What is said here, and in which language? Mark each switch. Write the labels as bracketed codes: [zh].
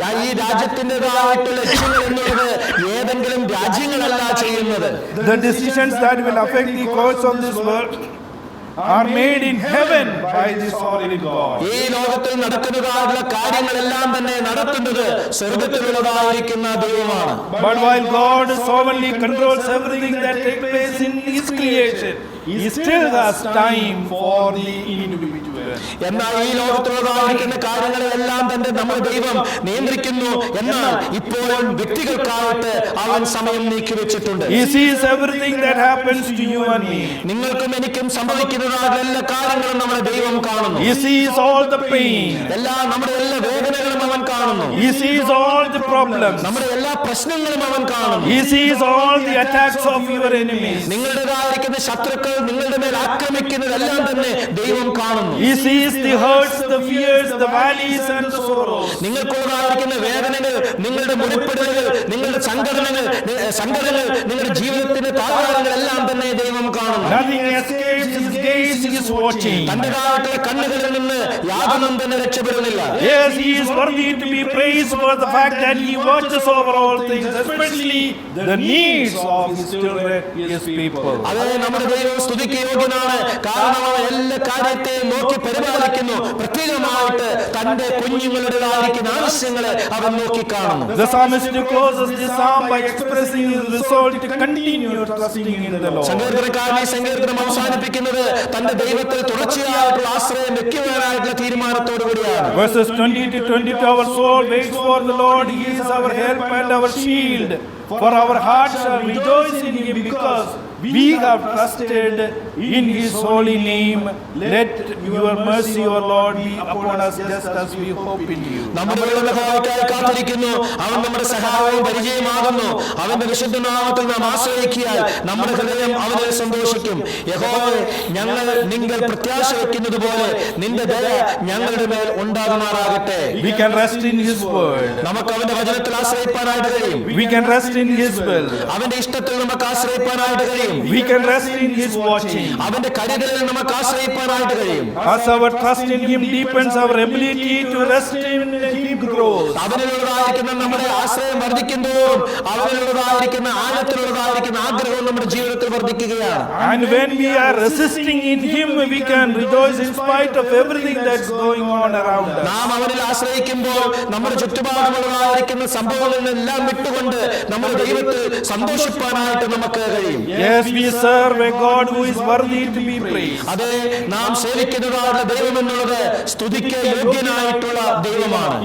[ml] ഈ രാജ്യത്തിൻ്റെതായിട്ടുള്ള ലക്ഷ്യങ്ങൾ എന്നുള്ളത് ഏതെങ്കിലും രാജ്യങ്ങളല്ല ചെയ്യുന്നത്. [en] The decisions that will affect the course of this world are made in heaven by the sovereign God. [ml] ഈ ലോകത്തിൽ നടക്കുന്നതായുള്ള കാര്യങ്ങളെല്ലാം തന്നെ നടത്തുന്നത് സ്വർഗ്ഗത്തിലുള്ളതായിരിക്കുന്ന ദൈവമാണ്. [en] But while God sovereignly controls everything that takes place in His creation, He still has time for the individual. [ml] എന്നാൽ ഈ ലോകത്തിലുള്ളതായിരിക്കുന്ന കാര്യങ്ങളെല്ലാം തന്നെ നമ്മുടെ ദൈവം നിയന്ത്രിക്കുന്നു. എന്നാൽ ഇപ്പോഴും വ്യക്തികൾക്കായിട്ട് അവൻ സമയം നീക്കി വെച്ചിട്ടുണ്ട്. [en] He sees everything that happens to you and me. [ml] നിങ്ങൾക്കും എനിക്കും സംഭവിക്കുന്നതായ എല്ലാ കാര്യങ്ങളും നമ്മുടെ ദൈവം കാണുന്നു. [en] He sees all the pain. [ml] നമ്മുടെ എല്ലാ വേദനകളും അവൻ കാണുന്നു. [en] He sees all the problems. [ml] നമ്മുടെ എല്ലാ പ്രശ്നങ്ങളും അവൻ കാണുന്നു. [en] He sees all the attacks of your enemies. [ml] നിങ്ങളുടേതായിരിക്കുന്ന ശത്രുക്കൾ നിങ്ങളുടെ മേൽ ആക്രമിക്കുന്നതെല്ലാം തന്നെ ദൈവം കാണുന്നു. [en] He sees the hurts, the fears, the valleys and the sorrows. [ml] നിങ്ങൾക്കുള്ളതായിരിക്കുന്ന വേദനകൾ, നിങ്ങളുടെ മുറിപ്പെടുകൾ, നിങ്ങളുടെ സങ്കടങ്ങൾ, നിങ്ങളുടെ ജീവിതത്തിന്റെ താഴ്വാരങ്ങൾ എല്ലാം തന്നെ ദൈവം കാണുന്നു. [en] Nothing escapes His gaze. He is watching. [ml] തന്റേതായിട്ടുള്ള കണ്ണുകളിൽ നിന്ന് യാതൊന്നും തന്നെ രക്ഷപ്പെടുന്നില്ല. [en] Yes, He is worthy to be praised for the fact that He watches over all things, especially the needs of His children, His people. [ml] അതേ, നമ്മുടെ ദൈവം സ്തുതിക്ക് യോഗ്യനാണ്. കാരണം അവൻ എല്ലാ കാര്യത്തെയും നോക്കി പരിപാലിക്കുന്നു. പ്രത്യേകമായിട്ട് തന്റെ കുഞ്ഞുങ്ങളുടേതായിരിക്കുന്ന ആവശ്യങ്ങളെ അവൻ നോക്കി കാണുന്നു. [en] The psalmist closes this psalm by expressing his resolve to continue trusting in the Lord. [ml] സങ്കീർത്തനക്കാരൻ ഈ സങ്കീർത്തനം അവസാനിപ്പിക്കുന്നത് തന്റെ ദൈവത്തിൽ തുടർച്ചയായിട്ടുള്ള ആശ്രയം വെക്കുവാനായിട്ടുള്ള തീരുമാനത്തോടു കൂടിയാണ്. [en] Verses 20 to 22, our soul waits for the Lord. He is our help and our shield. For our hearts shall rejoice in Him, because we have trusted in His holy name. Let your mercy, O Lord, be upon us, just as we hope in you. [ml] നമ്മുടെ സഹായിക്കായി കാത്തിരിക്കുന്നു. അവൻ നമ്മുടെ സഹായവും പരിചയമാകുന്നു. അവന്റെ വിശുദ്ധ നാമത്തിൽ നാം ആശ്രയിക്കിയാൽ നമ്മുടെ ഹൃദയം അവനിൽ സന്തോഷിക്കും. യഹോവേ, ഞങ്ങൾ നിങ്ങൾ പ്രത്യാശ വെക്കുന്നത് പോലെ നിന്റെ ദയ ഞങ്ങളുടെ മേൽ ഉണ്ടാകുമാറാകട്ടെ. [en] We can rest in His word. [ml] നമുക്ക് അവന്റെ വചനത്തിൽ ആശ്രയിപ്പാനായിട്ട് കഴിയും. [en] We can rest in His will. [ml] അവന്റെ ഇഷ്ടത്തിൽ നമുക്ക് ആശ്രയിപ്പാനായിട്ട് കഴിയും. [en] We can rest in His watching. [ml] അവന്റെ കരുതലിൽ നമുക്ക് ആശ്രയിപ്പാനായിട്ട് കഴിയും. [en] As our trust in Him deepens, our ability to rest in Him grows. [ml] അവനിലുള്ളതായിരിക്കുന്ന നമ്മുടെ ആശ്രയം വർദ്ധിക്കുന്തോറും അവനിലുള്ളതായിരിക്കുന്ന ആഴത്തിലുള്ളതായിരിക്കുന്ന ആഗ്രഹവും നമ്മുടെ ജീവിതത്തിൽ വർദ്ധിക്കുകയാണ്. [en] And when we are resisting in Him, we can rejoice in spite of everything that's going on around us. [ml] നാം അവനിൽ ആശ്രയിക്കുമ്പോൾ നമ്മുടെ ചുറ്റുപാടുമുള്ളതായിരിക്കുന്ന സംഭവങ്ങളെല്ലാം വിട്ടുകൊണ്ട് നമ്മുടെ ദൈവത്തിൽ സന്തോഷിപ്പാനായിട്ട് നമുക്ക് കഴിയും. [en] Yes, we serve a God who is worthy to be praised. [ml] അതെ, നാം സേവിക്കുന്നതായുള്ള ദൈവം എന്നുള്ളത് സ്തുതിക്ക് യോഗ്യനായിട്ടുള്ള ദൈവമാണ്.